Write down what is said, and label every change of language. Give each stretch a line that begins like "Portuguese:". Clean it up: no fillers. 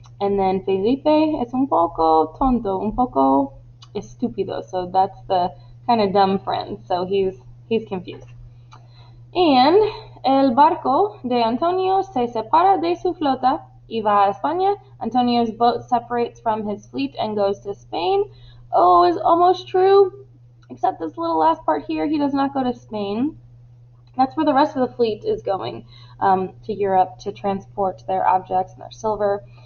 Spanish: And then Felipe es un poco tonto, un poco estúpido.
English: So that's the kind of dumb friend. So he's confused.
Spanish: And el barco de Antonio se separa de su flota y va a España.
English: Antonio's boat separates from his fleet and goes to Spain. Oh, it's almost true, except this little last part here, he does not go to Spain. That's where the rest of the fleet is going, to Europe to transport their objects and their silver.